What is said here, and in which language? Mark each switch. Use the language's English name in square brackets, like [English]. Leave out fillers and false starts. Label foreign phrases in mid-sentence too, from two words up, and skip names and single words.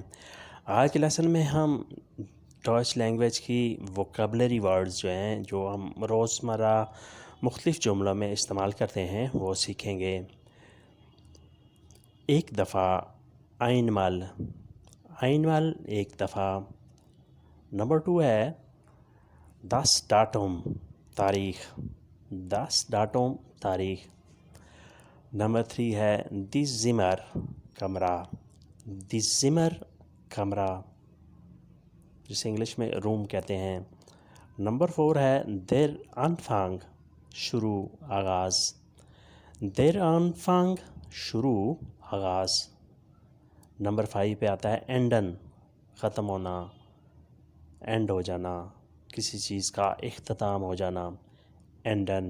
[Urdu] آج کے لیسن میں ہم ڈوائچ لینگویج کی [English] vocabulary words [Urdu] جو ہیں جو ہم روزمرہ مختلف جملوں میں استعمال کرتے ہیں وہ سیکھیں گے۔ ایک دفعہ، [German] einmal، einmal [Urdu] ایک دفعہ۔ نمبر 2 ہے [German] das Datum، [Urdu] تاریخ، [German] das Datum [Urdu] تاریخ۔ نمبر 3 ہے [German] die Zimmer، [Urdu] کمرہ، [German] die Zimmer [Urdu] کمرہ، جسے انگلش میں روم کہتے ہیں۔ نمبر 4 ہے [German] der Anfang، [Urdu] شروع، آغاز، [German] der Anfang [Urdu] شروع، آغاز۔ نمبر 5 پہ آتا ہے enden، ختم ہونا، اینڈ ہو جانا، کسی چیز کا اختتام ہو جانا، enden۔